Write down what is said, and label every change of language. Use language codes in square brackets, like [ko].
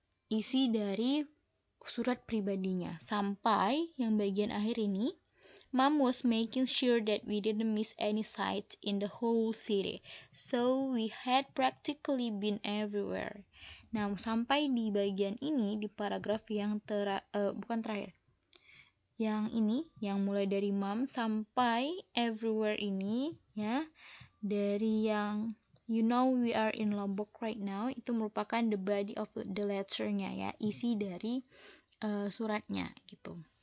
[id] Isi dari surat pribadinya. Sampai yang bagian akhir ini, [en] Mom was making sure that we didn't miss any sight in the whole city. So we had practically been everywhere. [id] Nah, sampai di bagian ini, di paragraf yang bukan terakhir. Yang ini, yang mulai dari Mom sampai everywhere ini, ya, dari yang [en] you know we are in Lombok right now, [id] itu merupakan [en] the body of the letter- [id] nya ya, isi dari suratnya gitu.